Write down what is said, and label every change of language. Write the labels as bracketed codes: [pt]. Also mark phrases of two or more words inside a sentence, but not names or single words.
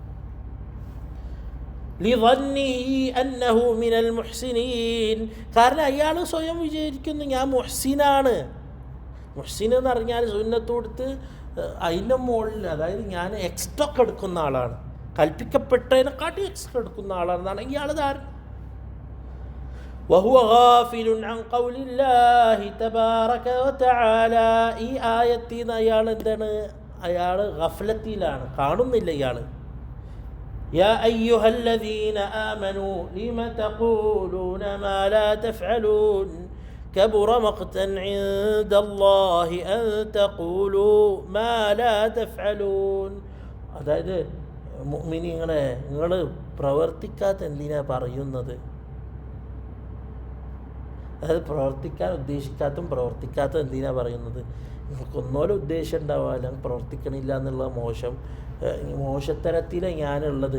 [ml] കാരണം അയാൾ സ്വയം വിചാരിക്കുന്നു ഞാൻ മുഹ്സിനാണ്. മുഹ്സിൻ എന്ന് പറഞ്ഞാൽ സുന്നത്ത് കൊടുത്ത് അതിൻ്റെ മുകളിൽ, അതായത് ഞാൻ എക്സ്ട്രാ ഒക്കെ എടുക്കുന്ന ആളാണ്, കൽപ്പിക്കപ്പെട്ടതിനെക്കാട്ടി എക്സ്ട്രാ എടുക്കുന്ന ആളാണെന്നാണ് ഇയാൾ ധാരണ. [ar] وهو غافل عن قول الله تبارك وتعالى. [ml] ഈ ആയത്തിൽ നിന്ന് അയാൾ എന്താണ്, അയാൾ ഗഫലത്തിലാണ്, കാണുന്നില്ല ഇയാൾ. [ar] يا أيها الذين آمنوا لم تقولون ما لا تفعلون كبر مقتا عند الله أن تقولوا ما لا تفعلون. [ml] അതായത് മുഅ്മിനീങ്ങളെ, നിങ്ങൾ പ്രവർത്തിക്കാത്ത എന്തിനാ പറയുന്നത്? അതായത് പ്രവർത്തിക്കാൻ ഉദ്ദേശിക്കാത്തും പ്രവർത്തിക്കാത്ത എന്തിനാ പറയുന്നത്? നിങ്ങൾക്കൊന്നോലും ഉദ്ദേശം ഉണ്ടാവാല്ല, പ്രവർത്തിക്കണില്ല എന്നുള്ള മോശത്തരത്തിലാണ് ഞാനുള്ളത്.